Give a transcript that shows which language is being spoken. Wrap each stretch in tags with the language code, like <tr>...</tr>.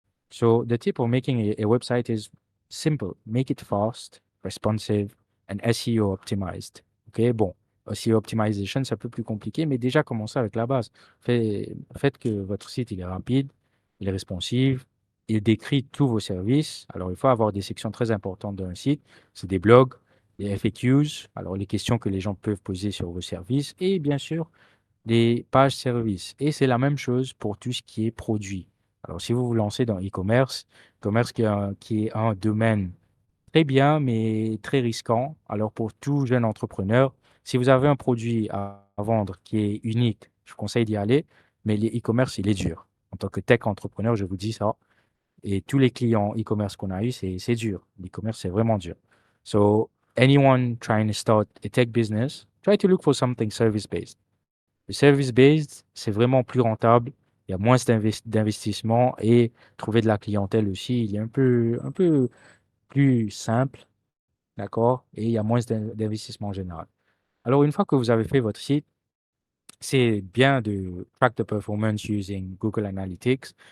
<en>So the tip of making a website is simple. Make it fast, responsive, and SEO optimized.</en> <fr>OK, bon, SEO optimization, c'est un peu plus compliqué, mais déjà commencez avec la base. Faites que votre site il est rapide, il est responsive, il décrit tous vos services. Alors, il faut avoir des sections très importantes d'un site. C'est des blogs, des FAQs, alors les questions que les gens peuvent poser sur vos services, et bien sûr, des pages services. Et c'est la même chose pour tout ce qui est produit. Alors, si vous vous lancez dans e-commerce qui est un domaine très bien, mais très risquant. Alors, pour tout jeune entrepreneur, si vous avez un produit à vendre qui est unique, je vous conseille d'y aller, mais l'e-commerce, il est dur. En tant que tech entrepreneur, je vous dis ça. Et tous les clients e-commerce qu'on a eu, c'est dur. L'e-commerce, c'est vraiment dur.</fr> <en>So, anyone trying to start a tech business, try to look for something service-based.</en> <fr>Le service-based, c'est vraiment plus rentable. Il y a moins d'investissement et trouver de la clientèle aussi, il est un peu plus simple, d'accord? Et il y a moins d'investissement en général. Alors, une fois que vous avez fait votre site, c'est bien de</fr> <en>track the performance using Google Analytics.</en>